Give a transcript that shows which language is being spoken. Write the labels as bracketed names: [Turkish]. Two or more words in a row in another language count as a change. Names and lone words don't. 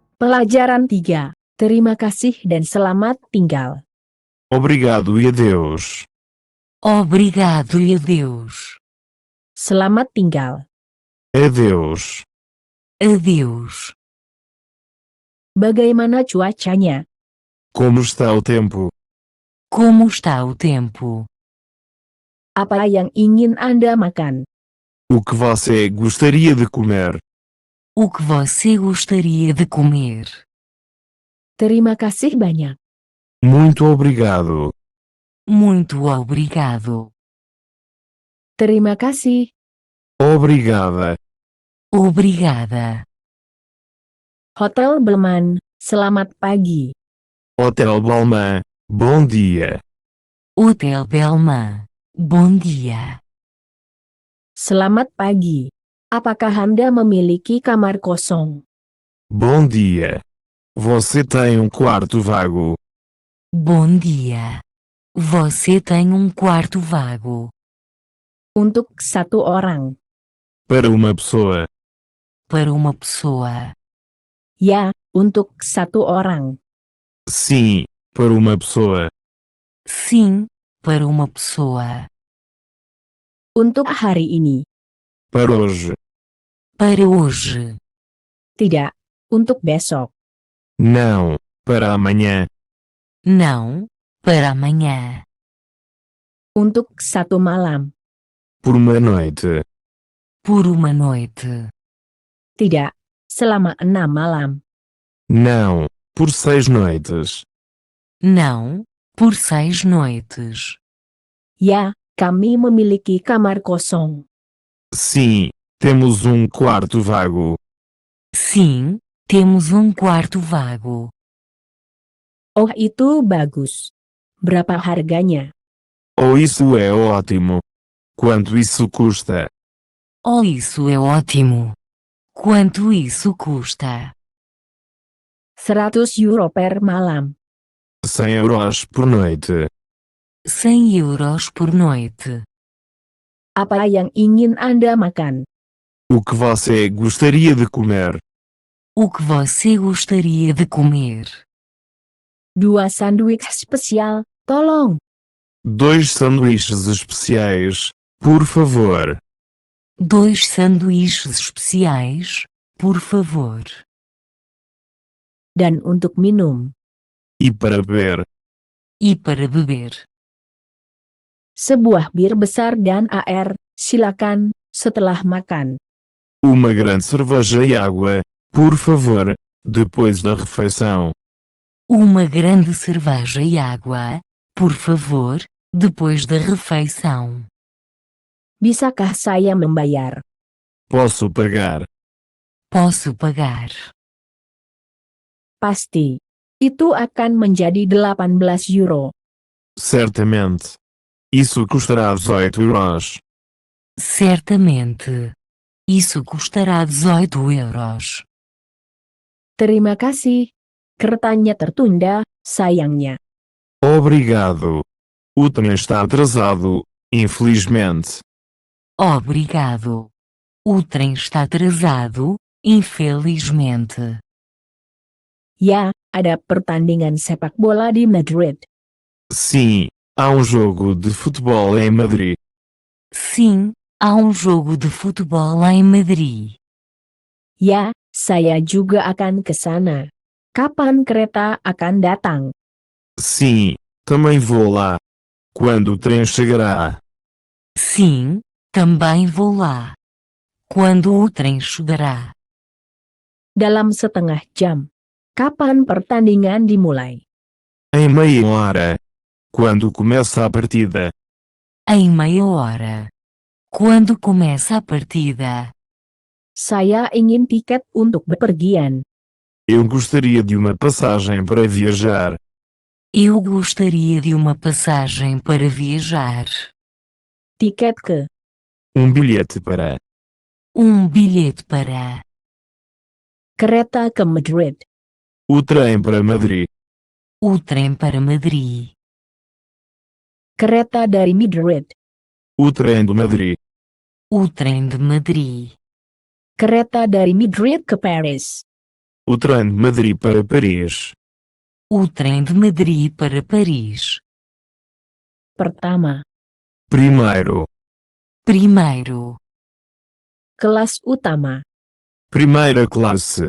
[Indonesian] Pelajaran 3. Terima kasih dan selamat tinggal. [Portuguese] Obrigado e adeus. Obrigado e adeus. [Indonesian] Selamat tinggal. [Portuguese] Adeus. Adeus. [Indonesian] Bagaimana cuacanya? [Portuguese] Como está o tempo? Como está o tempo? [Indonesian] Apa yang ingin Anda makan? [Portuguese] O que você gostaria de comer? O que você gostaria de comer? [Indonesian] Terima kasih banyak. [Portuguese] Muito obrigado. Muito obrigado. [Indonesian] Terima kasih. [Portuguese] Obrigada. Obrigada. [Indonesian] Hotel Belman, selamat pagi. [Portuguese] Hotel Balmain, bom dia. Hotel Belma. Bom dia. [Indonesian] Selamat pagi. Apakah Anda memiliki kamar kosong? [Portuguese] Bom dia. Você tem quarto vago? Bom dia. Você tem quarto vago? [Indonesian] Untuk satu orang. [Portuguese] Para uma pessoa? Para uma pessoa? [Indonesian] Ya, untuk satu orang. [Portuguese] Sim, para uma pessoa. Sim, para uma pessoa. [Indonesian] Untuk hari ini. [Portuguese] Para hoje? Para hoje? [Indonesian] Tidak, untuk besok. [Portuguese] Não, para amanhã. Não, para amanhã. [Indonesian] Untuk satu malam. [Portuguese] Por uma noite. Por uma noite. [Indonesian] Tidak, selama 6 malam. [Portuguese] Não, por 6 noites. Não, por 6 noites. [Indonesian] Ya, kami memiliki kamar kosong. [Portuguese] Sim, temos quarto vago. Sim, temos quarto vago. [Indonesian] Oh, itu bagus. Berapa harganya? [Portuguese] Oh, isso é ótimo. Quanto isso custa? Oh, isso é ótimo. Quanto isso custa? [Indonesian] 100 euro per malam. [Portuguese] 100 euros por noite. 100 euros por noite. [Indonesian] Apa yang ingin Anda makan? [Portuguese] O que você gostaria de comer? O que você gostaria de comer? [Indonesian] 2 sanduíche spesial, tolong. [Portuguese] 2 sanduíches especiais, por favor. 2 sanduíches especiais, por favor. [Indonesian] Dan untuk minum. [Portuguese] E para beber? E para beber? [Indonesian] Sebuah bir besar dan air, silakan, setelah makan. [Portuguese] Uma grande cerveja e água, por favor, depois da refeição. Uma grande cerveja e água, por favor, depois da refeição. [Indonesian] Bisakah saya membayar? [Portuguese] Posso pagar? Posso pagar? [Indonesian] Pasti. Itu akan menjadi 18 euro. [Portuguese] Certamente. Isso custará 18 euros. Certamente. Isso custará 18 euros. [Indonesian] Terima kasih. Keretanya tertunda, sayangnya. [Portuguese] Obrigado. O trem está atrasado, infelizmente. Obrigado. O trem está atrasado, infelizmente. [Indonesian] Ya, ada pertandingan sepak bola di Madrid. [Portuguese] Sim, há jogo de futebol em Madrid. Sim, há jogo de futebol em Madrid. [Indonesian] Ya, saya juga akan ke sana. Kapan kereta akan datang? [Portuguese] Sim, também vou lá. Quando o trem chegará? Sim, também vou lá. Quando o trem chegará? [Indonesian] Dalam setengah jam. Kapan pertandingan dimulai? [Portuguese] Em meia hora. Quando começa a partida? Em meia hora. Quando começa a partida? [Indonesian] Saya ingin tiket untuk bepergian. [Portuguese] Eu gostaria de uma passagem para viajar. Eu gostaria de uma passagem para viajar. [Indonesian] Tiket ke? [Portuguese] Bilhete para. Bilhete para. [Indonesian] Kereta ke Madrid. [Portuguese] O trem para Madrid. O trem para Madrid. [Indonesian] Kereta dari Madrid. [Portuguese] O trem de Madrid. O trem de Madrid. [Indonesian] Kereta dari Madrid ke Paris. [Portuguese] O trem de Madrid para Paris. O trem de Madrid para Paris. [Indonesian] Pertama. [Portuguese] Primeiro. Primeiro. [Indonesian] Kelas utama. [Portuguese] Primeira classe.